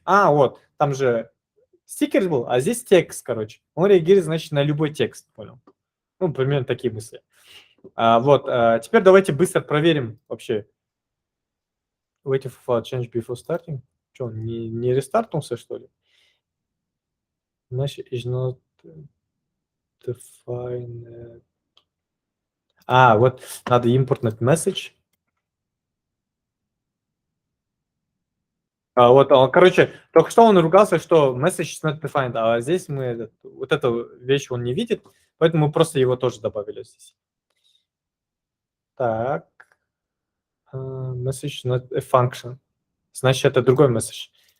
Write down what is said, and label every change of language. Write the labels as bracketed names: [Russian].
[Russian] Вот, там же стикер был, а здесь текст, короче. Он реагирует, значит, на любой текст, понял. Ну, примерно такие мысли. Теперь давайте быстро проверим вообще. [English] Waiting for change before starting. [Russian] Что, он не рестартнулся, что ли? Значит, [English] is not defined. [Russian] Вот надо импортнуть message. Короче, только что он ругался, что [English] message is not defined, [Russian] а здесь мы вот эту вещь он не видит, поэтому мы просто его тоже добавили здесь. Так. [English] Message not a function. [Russian] Значит, это другой message.